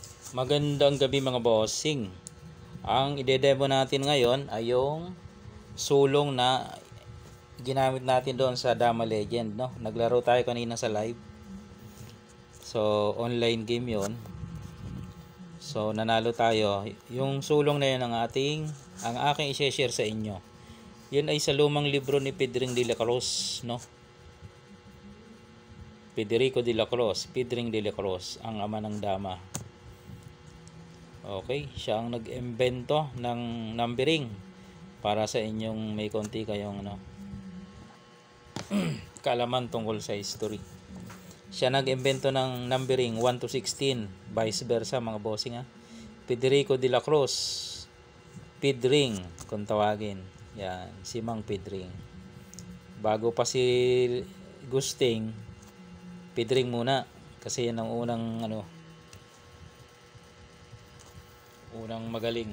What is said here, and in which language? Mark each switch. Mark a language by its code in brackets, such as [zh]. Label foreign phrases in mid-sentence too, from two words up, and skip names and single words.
[tl] Magandang gabi mga bossing. Ang ide-demo natin ngayon ay yung sulong na ginamit natin doon sa Dama Legend, no? Naglaro tayo kanina sa live. So, [en] online game [tl] 'yon. So, nanalo tayo. Yung sulong na 'yon ang aking i-share sa inyo. 'Yun ay sa lumang libro ni Pedring de la Cruz, no? Federico de la Cruz, Pedring de la Cruz, ang ama ng dama. Okay, siya ang nag-imbento ng numbering para sa inyong may konti kayong kaalaman tungkol sa history. Siya nag-imbento ng numbering 1 to 16, [la] vice versa [tl] mga bossing ha. Federico de la Cruz, Pedring kung tawagin. Yan, si Mang Pedring. Bago pa si Gusting, Pedring muna kasi yan ang unang unang magaling.